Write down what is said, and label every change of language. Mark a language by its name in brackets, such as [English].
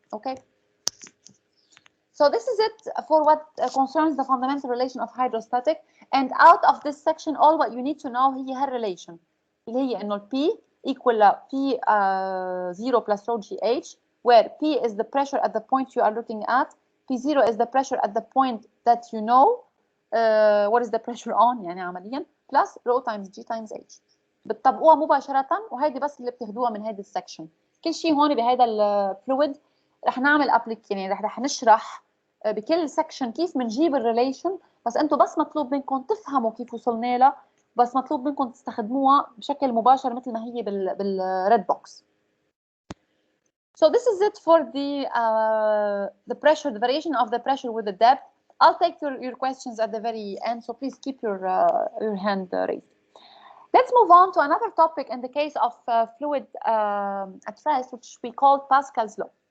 [English] Okay, so this is it for what concerns the fundamental relation of hydrostatic, and out of this section all what you need to know [Arabic] هي هالrelation اللي هي انه [English] P equal P0 plus rho GH, where P is the pressure at the point you are looking at, P0 is the pressure at the point that you know what is the pressure on [Arabic] يعني عمليا [English] plus rho times G times H. [Arabic] بتطبقوها مباشرة وهيدي بس اللي بتاخدوها من هيدي السكشن. كل شيء هون بهيدا الفلويد رح نعمل يعني رح نشرح بكل سكشن كيف بنجيب الريليشن، بس انتم بس مطلوب منكم تفهموا كيف وصلنا لها، بس مطلوب منكم تستخدموها بشكل مباشر مثل ما هي بالريد بوكس. [English] So this is it for the pressure, the variation of the pressure with the depth. I'll take your questions at the very end, so please keep your hand raised. Let's move on to another topic in the case of fluid at rest, which we call Pascal's law.